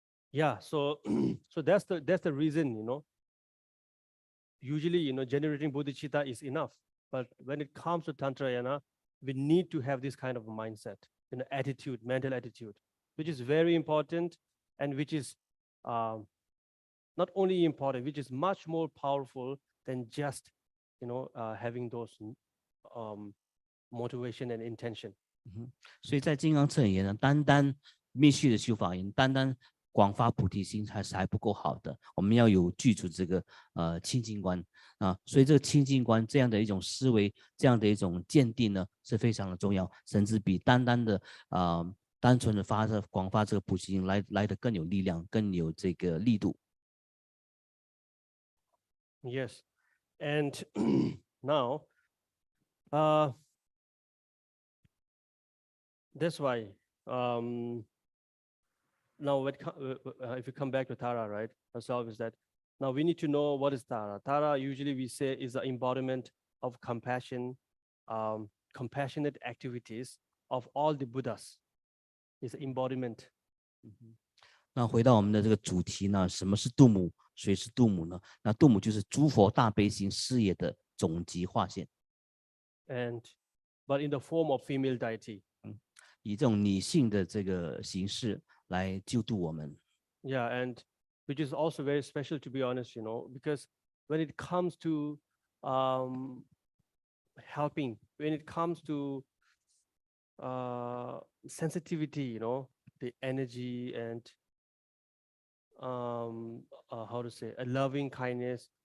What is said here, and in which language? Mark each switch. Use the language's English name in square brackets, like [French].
[English] Yeah, so that's the reason, usually, generating bodhicitta is enough, but when it comes to Tantrayana, we need to have this kind of mindset, attitude, mental attitude, which is very important and which is not only important, which is much more powerful than just, having those motivation and intention. [Chinese] 所以在金刚乘言呢，单单密续的修法言，单单广发菩提心还不够好的，我们要有具足这个清净观啊。所以这个清净观这样的一种思维，这样的一种见地呢，是非常的重要，甚至比单纯的广发这个菩提心来得更有力量，更有这个力度。 [English] Yes, and now that's why now if you come back to Tara, right, ourselves is that now we need to know what is Tara. Tara usually we say is the embodiment of compassion, compassionate activities of all the Buddhas. Is embodiment. [Chinese] 那回到我们的这个主题呢，什么是度母？谁是度母呢？那度母就是诸佛大悲心事业的总集化现。 [English] But in the form of female deity. [Chinese] 以这种女性的这个形式来救度我们。 [English] Yeah, and which is also very special, to be honest, because when it comes to helping, when it comes to sensitivity, the energy and how to say, a loving kindness.